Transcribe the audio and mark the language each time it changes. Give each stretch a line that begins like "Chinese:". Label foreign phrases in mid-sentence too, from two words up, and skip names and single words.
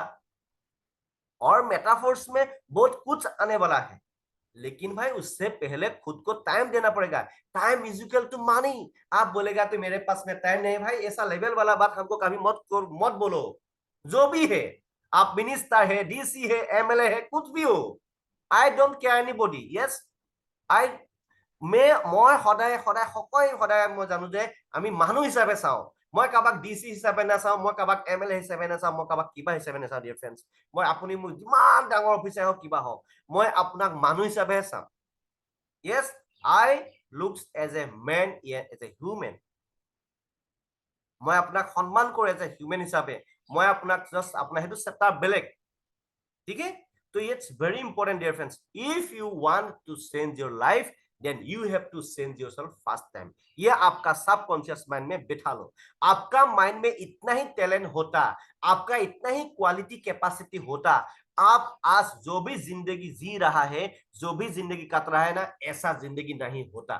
Hindi: और मेटाफोर्स में बहुत कुछ आने वाला है, लेकिन भाई उससे पहले खुद को टाइम देना पड़ेगा।
English: time is equal to money.
Hindi: आप बोलेगा तो मेरे पास में टाइम नहीं, भाई ऐसा लेवल वाला बात हमको कभी मत बोलो। जो भी है, आप मिनिस्टर है, डीसी है, एमएलए है, कुछ भी हो,
English: I don't care anybody. yes, I
Assamese: মই সদায় সদায় সদায় সদায় মই জানো যে আমি মানুহ হিচাপে চাওঁ। মই কাৰোবাক ডিচি হিচাপে নাচাওঁ, মই কাৰোবাক এমএলএ হিচাপে নাচাওঁ, মই কাৰোবাক কিবা হিচাপে নাচাওঁ।
English: dear friends,
Assamese: মই আপুনি মোৰ যিমান ডাঙৰ অফিচাৰ হওক কিবা হওক, মই আপোনাক মানুহ হিচাপেহে চাওঁ।
English: yes, I looks as a man, as a human.
Assamese: মই আপোনাক সন্মান কৰো
English: as a human
Assamese: হিচাপে। মই আপোনাক জাষ্ট আপোনাৰ সেইটো চেপ্টাৰ বেলেগ।
Hindi: ठीक है, तो
English: it's very important dear friends, if you want to change your life then you have to change yourself first time.
Hindi: ये आपका
English: subconscious mind
Hindi: में बिठा लो। आपका माइंड में इतना ही टैलेंट होता, आपका इतना ही
English: quality capacity
Hindi: होता, आप आज जो भी जिंदगी जी रहा है, जो भी जिंदगी कट रहा है ना, ऐसा जिंदगी नहीं होता।